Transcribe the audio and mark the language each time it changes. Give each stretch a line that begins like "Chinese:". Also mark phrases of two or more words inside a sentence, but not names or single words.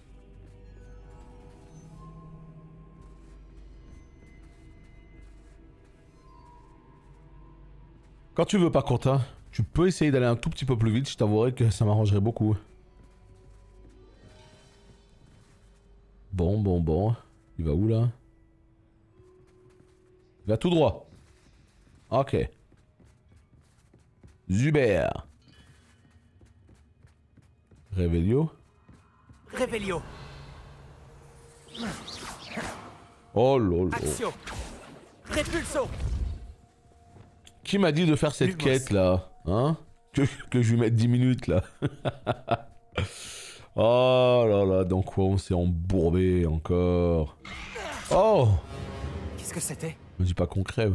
French: Quand tu veux par contre, hein, tu peux essayer d'aller un tout petit peu plus vite, je t'avouerai que ça m'arrangerait beaucoup. Bon. Il va où là? Il va tout droit. Ok. Zuber. Revelio. Revelio. Oh lolo. Axio. Repulso. Qui m'a dit de faire cette Lumos. quête là? Hein? Que je lui mette 10 minutes là. Oh là là, dans quoi on s'est embourbé encore? Oh! Qu'est-ce que c'était? Me dis pas qu'on crève.